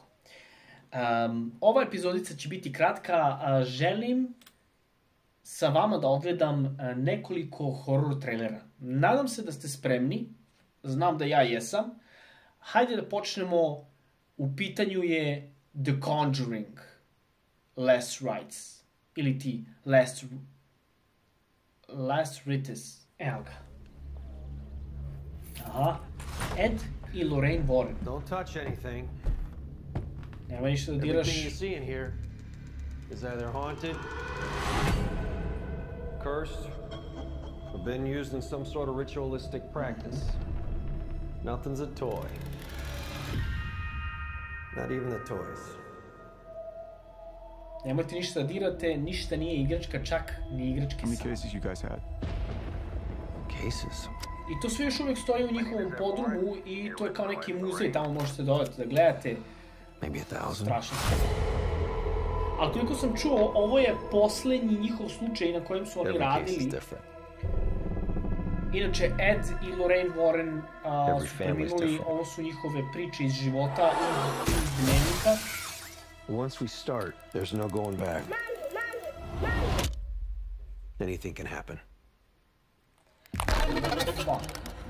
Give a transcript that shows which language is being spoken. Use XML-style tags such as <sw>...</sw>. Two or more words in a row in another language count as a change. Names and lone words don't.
<sr>Ova epizodica će biti kratka. Želim sa vama da odgledam nekoliko horror trailera. Nadam se da ste spremni. Znam da ja jesam. Hajde da počnemo. U pitanju je The Conjuring. Last Rites. Ili ti Last Rites. Evo ga. Aha. Ed i Lorraine Warren.</sr> <en>Don't touch anything.</en> <sr>Nema ništa da diraš.</sr> <en>Everything you see in here is either haunted, cursed, or been used in some sort of ritualistic practice. Nothing's a toy. Not even the toys.</en> <sr>Nemojte ništa da dirate, ništa nije igračka, čak ni igračke</sr> <en>How many same. cases you guys had? Cases?</en> <sr>I to sve još uvijek stoji u njihovom podrumu i to je kao neki muzej, tamo možete dodati da gledate.</sr> <en>Maybe 1,000.</en> <sr>Strašno. Ali koliko sam čuo, ovo je poslednji njihov slučaj na kojem su oni</sr> <en>Every case is</en> <sr>radili.</sr> <en>different.</en> <sr>Inače, Ed i Lorraine Warren</sr> <en>Every</en> <sr>su</sr> <en>family's</en> <sr>preminuli,</sr> <en>different.</en> <sr>ovo su njihove priče iz života, iz dnevnika.</sr> <en>Once we start, there's no going back. Anything can happen. Fuck.</en>